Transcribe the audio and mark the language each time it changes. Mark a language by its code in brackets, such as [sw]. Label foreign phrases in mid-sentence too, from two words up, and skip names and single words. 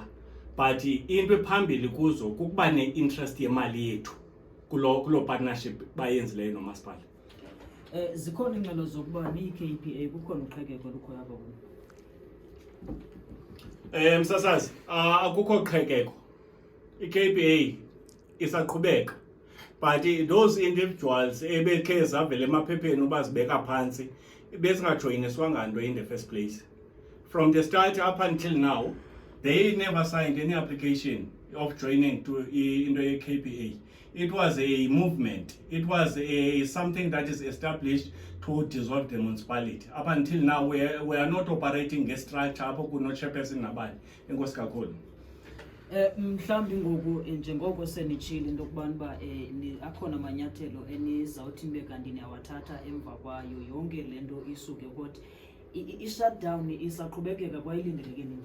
[xh] But into ephambili kuzo kukuba ne-interest yemali yethu kulo partnership bayenzileyo nomasipala. Zikhona ingxelo zokuba ni-KPA kukhona uqhekeko olukhoyo apha kulo? Msasazi, akukho qhekeko. I-KPA isaqhubeka, [en] but those individuals [xh] ebekhe zavela emaphepheni uba zibeka phantsi bezingajoyiniswanga nto [en] in the first place. From the start up until now, they never signed any application of joining to into a KPA. It was a movement. It was something that is established to dissolve the municipality. Up until now, we are not operating a structure. [xh] Mhlawumbi ngoku njengoko senitshile into yokubana uba akhona amanyathelo enizawuthi nibe kanti niyawathatha emva kwayo yonke le nto isuke kodwa i-shutdown isaqhubekeka kwayilindeleke nini?